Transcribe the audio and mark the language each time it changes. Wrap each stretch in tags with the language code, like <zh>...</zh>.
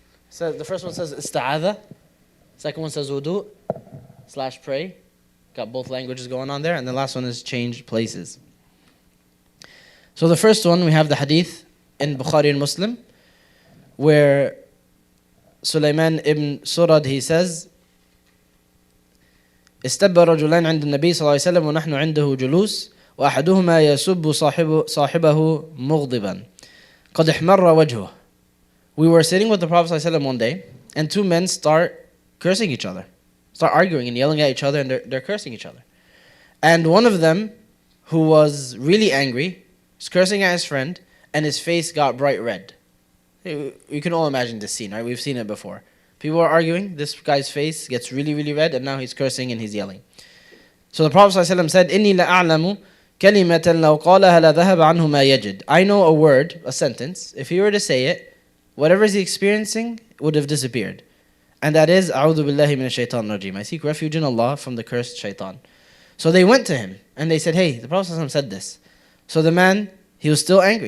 <en>So the first one says isti'adha. Second one says wudu / pray. Got both languages going on there. And the last one is change places. So the first one, we have the hadith in Bukhari and Muslim, where Sulaiman ibn Surad, he says,</en> <ar>استب رجلان عند النبي صلى الله عليه وسلم ونحن عنده جلوس وأحدهما يسب صاحبه مغضبا قد احمر وجهه.</ar> <en>We were sitting with the Prophet ﷺ one day, and two men start cursing each other, start arguing and yelling at each other, and they're cursing each other. And one of them, who was really angry, was cursing at his friend, and his face got bright red. You can all imagine this scene, right? We've seen it before. People are arguing, this guy's face gets really, really red, and now he's cursing and he's yelling. So the Prophet ﷺ said,</en> <ar>إِنِّي لَأَعْلَمُ كَلِمَةً لَوْ قَالَهَا لَذَهَبَ عَنْهُ مَا يَجِدُ.</ar> <en>I know a word, a sentence, if he were to say it, whatever he's experiencing would have disappeared. And that is,</en> <ar>أعوذ بالله من الشيطان الرجيم.</ar> <en>I seek refuge in Allah from the cursed shaitan. So they went to him and they said, hey, the Prophet ﷺ said this. So the man, he was still angry.</en>